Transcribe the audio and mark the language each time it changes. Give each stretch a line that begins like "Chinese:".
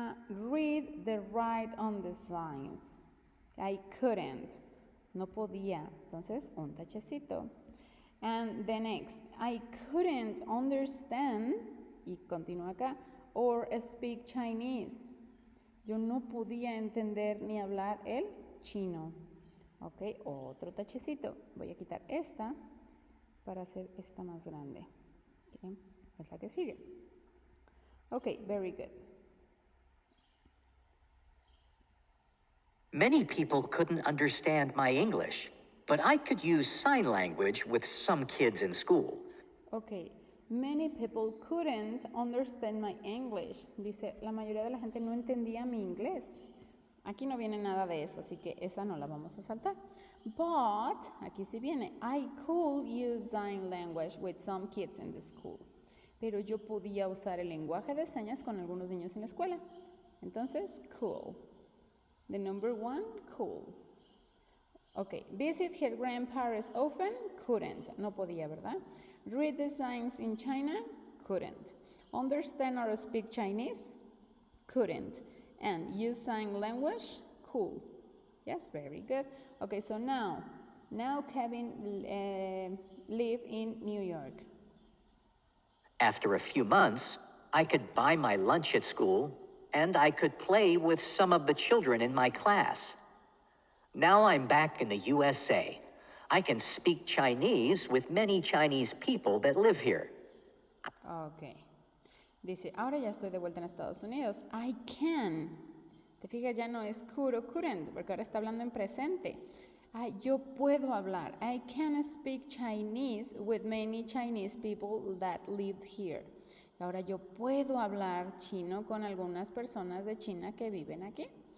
English: Read the right on the signs. I couldn't.
Spanish: No podía. Entonces, un tachecito.
English: And the next, I couldn't understand,
Spanish: y continúa acá,
English: or speak Chinese.
Spanish: Yo no podía entender ni hablar el chino. Ok, otro tachecito. Voy a quitar esta para hacer esta más grande. Okay, es la que sigue. Ok,
English: very good. Many people couldn't understand my English, but I could use sign language with some kids in school. Ok, many people couldn't understand my English.
Spanish: Dice, la mayoría de la gente no entendía mi inglés. Aquí no viene nada de eso, así que esa no la vamos a saltar.
English: But,
Spanish: aquí sí viene,
English: I could use sign language with some kids in the school.
Spanish: Pero yo podía usar el lenguaje de señas con algunos niños en la escuela.
English: Entonces, cool. The number one, cool. Ok, visit her grandparents often, couldn't.
Spanish: No podía, ¿verdad?
English: Read the signs in China, couldn't. Understand or speak Chinese, couldn't. And use sign language, cool. Yes, very good. Okay, so now Kevin live in New York. After a few months, I could buy my lunch at school, and I could play with some of the children in my class. Now I'm back in the USA. I can speak Chinese with many Chinese people that live here. Ok.
Spanish: Dice, ahora ya estoy de vuelta en Estados Unidos.
English: I can.
Spanish: Te fijas, ya no es could o couldn't, porque ahora está hablando en presente. Yo puedo hablar.
English: I can speak Chinese with many Chinese people that live here.
Spanish: Ahora yo puedo hablar chino con algunas personas de China que viven aquí.